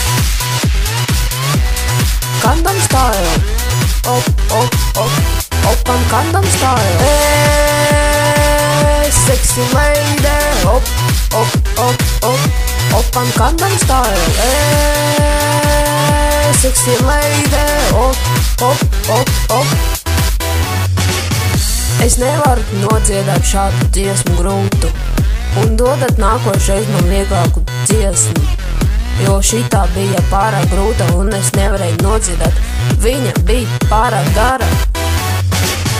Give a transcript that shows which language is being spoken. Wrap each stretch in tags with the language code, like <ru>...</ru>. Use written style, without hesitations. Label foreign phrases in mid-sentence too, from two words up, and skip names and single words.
<ko>Gangnam Style. Oppan Gangnam Style.</ko> <en>Hey, sexy lady. Oppan Gangnam Style. Hey, sexy lady.</en> <lv>Es nevaru nodziedāt šādu dziesmu grūtu, un dodat nākošais man vieglāku dziesmu, jo šitā bija pārāk grūta un es nevarēju nodziedāt. Viņa bija pārāk gara.</lv>